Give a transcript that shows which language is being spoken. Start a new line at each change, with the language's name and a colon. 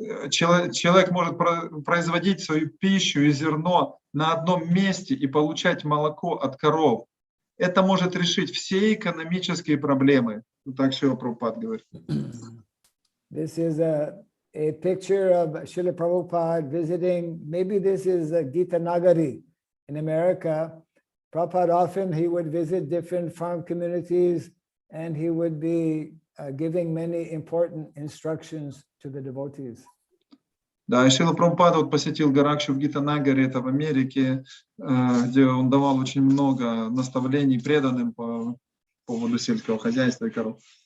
Russian: Человек может производить свою пищу и зерно на одном месте и получать молоко от коров. Это может решить все экономические проблемы. Так Шрила Прабхупада говорит.
English: This is a picture of Srila Prabhupada visiting, maybe this is a Gita Nagari in America. Prabhupada often, he would visit different farm communities and he would be giving many important instructions to the devotees.
Russian: Да, и Шрила Прабхупада посетил Горакшу в Гитанагаре, это в Америке, где он давал очень много наставлений преданным по поводу сельского хозяйства и коров.